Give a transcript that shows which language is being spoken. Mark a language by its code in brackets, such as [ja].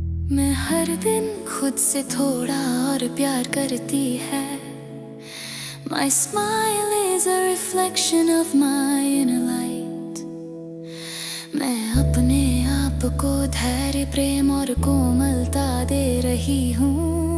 [hi] मैं हर दिन खुद से थोड़ा और प्यार करती है। [en] My smile is a reflection of my inner light. [hi] मैं अपने आप को धैर्य, प्रेम और कोमलता दे रही हूँ।